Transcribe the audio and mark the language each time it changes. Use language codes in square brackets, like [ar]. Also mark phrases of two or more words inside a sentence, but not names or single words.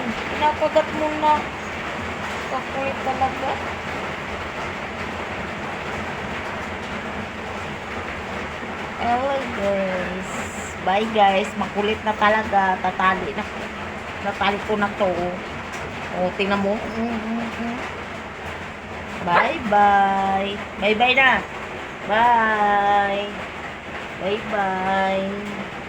[tl] Pinakagat mo na. Kakulit talaga. [en] Hello guys. Bye guys. [tl] Makulit na talaga. Tatali na. Tatali ko na to. O, tingnan mo. [en] Bye bye. Bye bye na. Bye. Bye-bye.